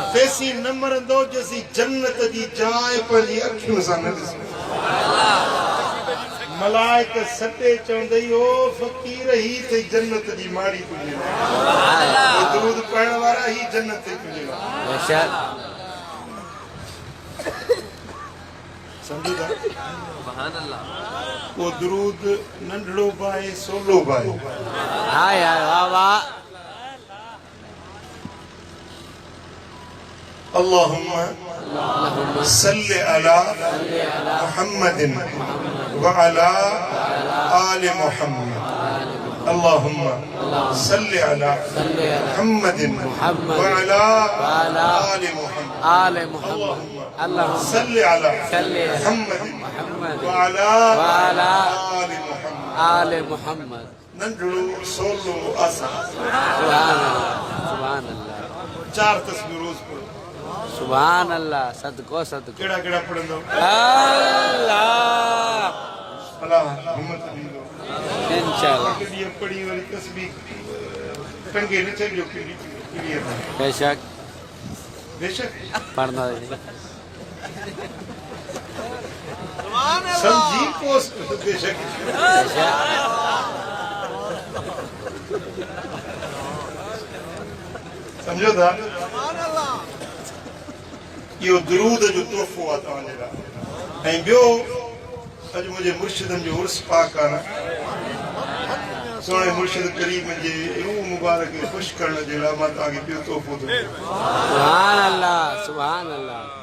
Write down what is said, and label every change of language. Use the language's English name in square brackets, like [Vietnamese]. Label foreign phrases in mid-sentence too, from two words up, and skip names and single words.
[Sindhi] तेसी न मरंदो जेसी जन्नत जी जाइ पंहिंजी अखियुनि सां न ॾिसो मलाइक सटे चवंदई ओ फ़कीर ही ते जन्नत जी माड़ी तुंहिंजे लाइ दरूद पढ़ण वारा ही जन्नत ते तुंहिंजे लाइ बेशक सम्झो था [Arabic] سبحان الله [Sindhi] वो दरूद नंढड़ो बाए सोलो बाए हाय हाय वाह वाह [Arabic] اللهم صل على محمد وعلى آل محمد اللهم صل على محمد وعلى آل محمد آل محمد الله صل على सल्ली मुहम्मदिन मोहम्मद وعلى वाला آل محمد آل محمد [Sindhi] नंढड़ो सोलो आसान [Arabic] سبحان الله سبحان الله [Sindhi] 4 तस्बीह रोज पढ़ो [Arabic] سبحان الله [Sindhi] सदको सदको केड़ा केड़ा पढ़ंदो अल्लाह अल्लाह हिम्मत दींदो इंशाअल्लाह कॾहिं पढ़ी वरी तस्बीह टंगे न छॾियो कहिड़ी बेशक बेशक पढ़ना समझी पोस्ट बेशक समझो था इहो दुरूद जो तोहफ़ो आहे तव्हांजे लाइ ऐं ॿियो अॼु मुंहिंजे मुर्शिदनि जो उर्स पाक आहे न सोणे मुर्शिद करीम जे रूह मुबारक खे ख़ुशि करण जे लाइ मां तव्हांखे ॿियो तोहफ़ो थो ॾियां [Arabic] سبحان الله سبحان الله